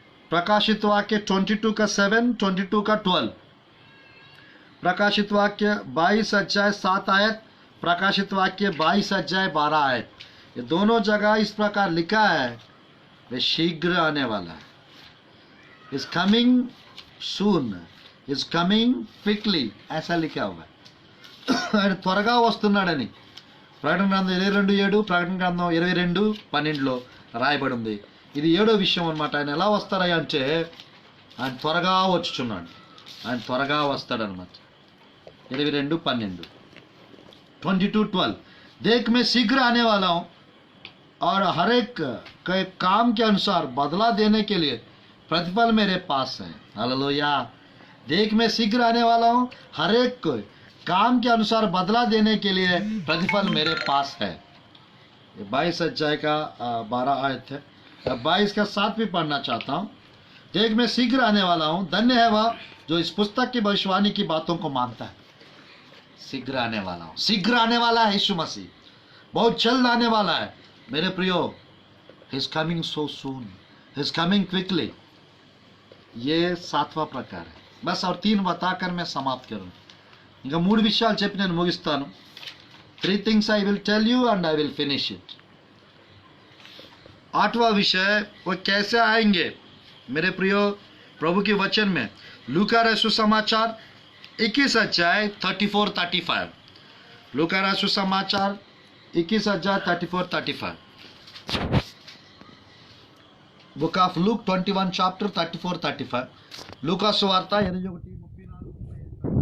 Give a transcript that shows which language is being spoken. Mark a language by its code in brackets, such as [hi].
[hi] प्रकाशित वाक्य 22 का 7, 22 का 12, प्रकाशित वाक्य 22 अध्याय 7 आयत, प्रकाशित वाक्य 22 अध्याय 12 आयत। ये दोनों जगह इस प्रकार लिखा है, वे शीघ्र आने वाला है, [en] is coming soon, is coming quickly, [hi] ऐसा लिखा हुआ है। [te] త్వరగా వస్తున్నాడని ప్రకటన గ్రంథం 22:7, ప్రకటన గ్రంథం 22:12 రాయబడి ఉంది। ఇది 7వ విషయం అనమాట। ఆయన ఎలా వస్తారయ్యా అంటే, ఆయన త్వరగా వచ్చుచున్నాడు, ఆయన త్వరగా వస్తాడనమాట। [hi] 22:12, 22:12, देख मैं शीघ्र आने वाला हूँ और हर एक के काम के अनुसार बदला देने के लिए प्रतिफल मेरे पास है। हालेलुया। देख मैं शीघ्र आने वाला हूँ, हर एक को काम के अनुसार बदला देने के लिए प्रतिफल मेरे पास है। ये 22 अध्याय का 12 आयत है। अब 22 का 7 भी पढ़ना चाहता हूँ। देख मैं शीघ्र आने वाला हूँ, धन्य है वह जो इस पुस्तक की भविष्यवाणी की बातों को मानता है। शीघ्र आने वाला हूँ, शीघ्र आने वाला है यीशु मसीह, बहुत जल्द आने वाला है मेरे प्रियो। [en] He is coming so soon, he is coming quickly. [hi] ये 7वां प्रकार है। बस और 3 बताकर मैं समाप्त करूँ। [te] ఇంకా 3 విషయాలు చెప్పి నేను ముగిస్తాను। [en] 3 things I will tell you and I will finish it. [hi] 8वां विषय वो कैसे आएंगे मेरे प्रियो प्रभु के वचन में, लूका रसू समाचार 21 अध्याय 34-35, लूका रसू समाचार 21 अध्याय 34-35, [en] book of Luke 21 chapter 34-35, [hi] Luka सुवार्ता 21:34-35।